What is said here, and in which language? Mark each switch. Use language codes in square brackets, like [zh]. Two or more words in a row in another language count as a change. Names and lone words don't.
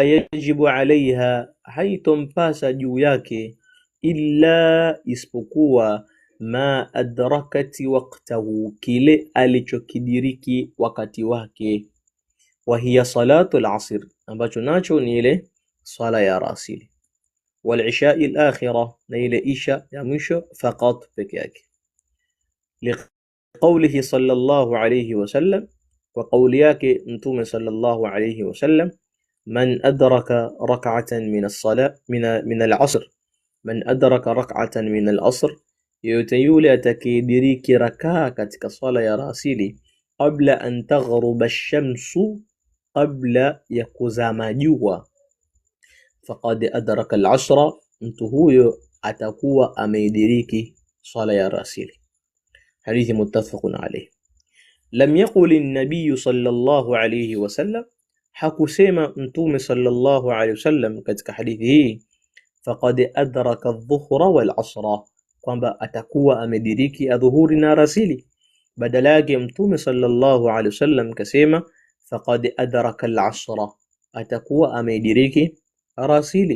[ar] يجب عليها, [sw] haitompasa juu yake, illa, isipokuwa, [ar] ما أدركت وقته, [sw] kile alichokidiriki wakati wake, [ar] وهي صلاة العصر, [sw] ambacho nacho ni ile sala ya rasili, [ar] والعشاء الآخرة, [sw] na ile isha ya mwisho faqat peke yake. [ar] لقوله صلى الله عليه وسلم وقول [sw] yake mtume [ar] صلى الله عليه وسلم من أدرك ركعة من الصلاة من العصر من أدرك ركعة من العصر, man adraka rak'atan min al-asr, [sw] yoyote yule atakayediriki rakaa katika sala ya rasili, [ar] قبل أن تغرب الشمس, [sw] qabla ya kuzama jua, [ar] فقد أدرك العصر, [sw] mtu huyo atakuwa ameidiriki sala ya rasili. [ar] حديث متفق عليه لم يقل النبي صلى الله عليه وسلم, [sw] hakusema mtume [ar] صلى الله عليه وسلم [sw] katika hadithi hii [ar] فقد أدرك الظهر والعصر, [sw] kwamba atakuwa amediriki adhuhuri na rasili. Badala yake mtume [ar] صلى الله عليه وسلم [sw] kasema [ar] فقد أدرك العصر, [sw] atakuwa amediriki rasili.